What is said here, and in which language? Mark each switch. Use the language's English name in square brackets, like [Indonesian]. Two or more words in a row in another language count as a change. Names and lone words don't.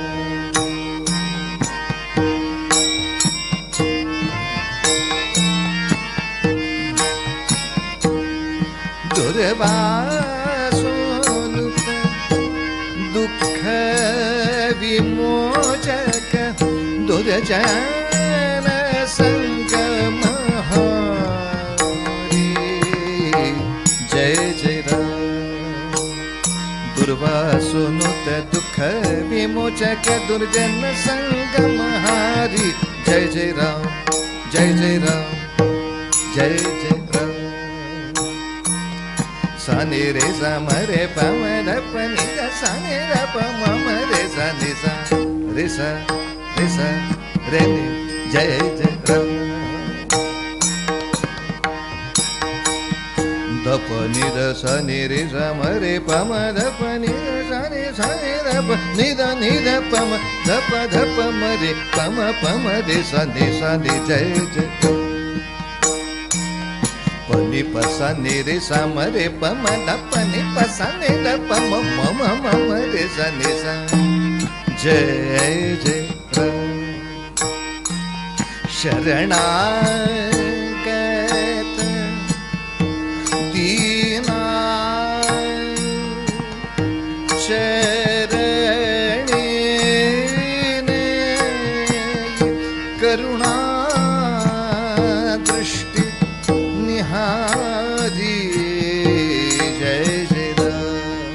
[Sanskrit] दुर्वासोनुत दुःख विमोचक दुर्जन संगम हरि जय जय राम। दुर्वासोनुत दुःख विमोचक दुर्जन संगम हरि जय जय राम जय जय राम जय जय राम। सानि रे सा मरे प म ध प नि ध सा नि ध प म म रे सा नि सा रे सा रे नि जय जय राम। ध प नि ध सा नि रे सा म रे प म ध प नि ध सा नि ध प नि ध प म ध प म रे प म रे सा नि जय जय नि पसा नि रे सा म रे प म ध प नि पसा नि ध प म म रे सा नि सा जय जय राम। [Hindi] शरणागत दीना शरणी ने करुणा दृष्टि निहारी जय जय राम।